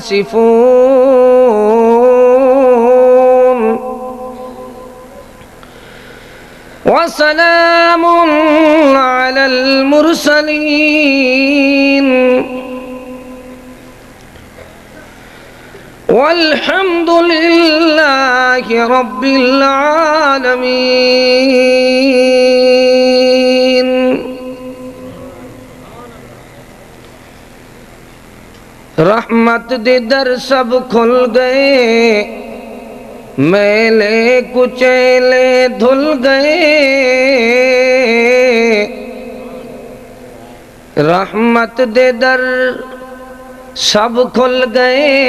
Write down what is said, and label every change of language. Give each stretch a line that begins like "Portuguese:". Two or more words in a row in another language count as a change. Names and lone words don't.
Arabic: يصفون وسلام على المرسلين والحمد لله رب العالمين
Punjabi: رحمت دے در سب کھل گئے میلے کچیلے دھل گئے رحمت دے در سب کھل گئے